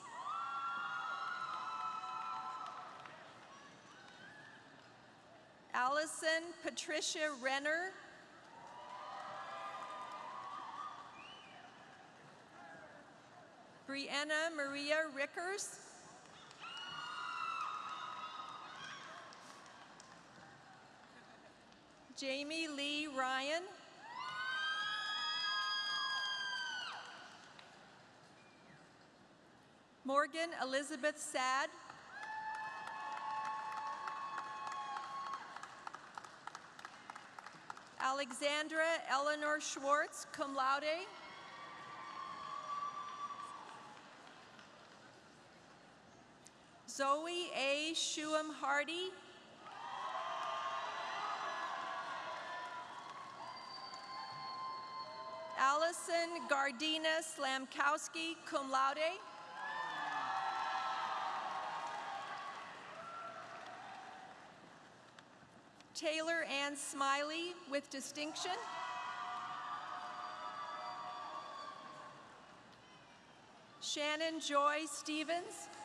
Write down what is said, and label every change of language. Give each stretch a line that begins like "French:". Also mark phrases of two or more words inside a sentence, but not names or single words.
English: Allison Patricia Renner, Brianna Maria Rickers, Jamie Lee Ryan, Morgan Elizabeth Sad, Alexandra Eleanor Schwartz,
Latin: cum laude,
English: Zoe A. Shuam Hardy, Allison Gardina Slamkowski,
Latin: cum laude,
English: Taylor Ann Smiley with distinction, Shannon Joy Stevens,